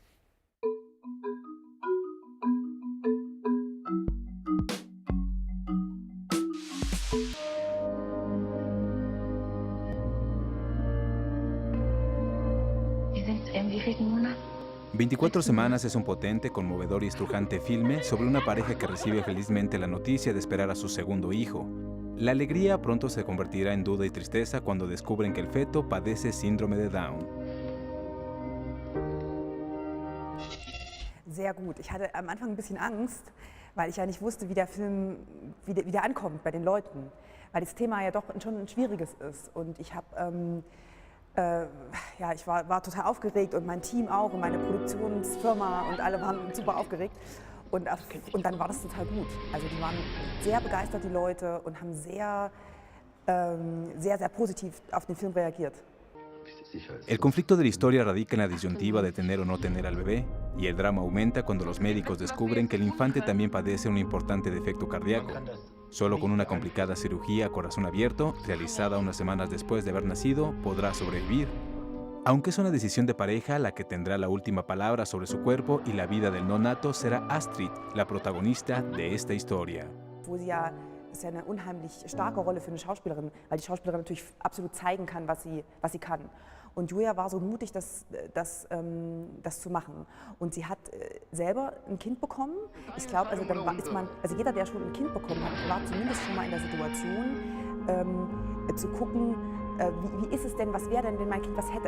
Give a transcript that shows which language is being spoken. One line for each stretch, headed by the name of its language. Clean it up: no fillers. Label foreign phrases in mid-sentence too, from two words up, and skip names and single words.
Spanish: ¿En 24 Semanas es un potente, conmovedor y estrujante filme sobre una pareja que recibe felizmente la noticia de esperar a su segundo hijo. La alegría pronto se convertirá en duda y tristeza cuando descubren que el feto padece síndrome de Down.
German: Sehr gut. Ich hatte am Anfang ein bisschen Angst, weil ich ja nicht wusste, wie der Film wie der ankommt bei den Leuten, weil das Thema ja doch schon ein schwieriges ist. Und ich habe ja, ich war total aufgeregt und mein Team auch und meine Produktionsfirma und alle waren super aufgeregt. Und dann war das total gut. Also die waren sehr begeistert, die Leute, und haben sehr positiv auf den Film reagiert.
Spanish: El conflicto de la historia radica en la disyuntiva de tener o no tener al bebé, y el drama aumenta cuando los médicos descubren que el infante también padece un importante defecto cardíaco. Solo con una complicada cirugía a corazón abierto, realizada unas semanas después de haber nacido, podrá sobrevivir. Aunque es una decisión de pareja, la que tendrá la última palabra sobre su cuerpo y la vida del neonato será Astrid, la protagonista de esta historia.
German: Das ist ja eine unheimlich starke Rolle für eine Schauspielerin, weil die Schauspielerin natürlich absolut zeigen kann, was sie kann. Und Julia war so mutig, das zu machen. Und sie hat selber ein Kind bekommen. Ich glaube, also jeder, der schon ein Kind bekommen hat, war zumindest schon mal in der Situation, zu gucken, wie ist es denn, was wäre denn, wenn mein Kind was hätte.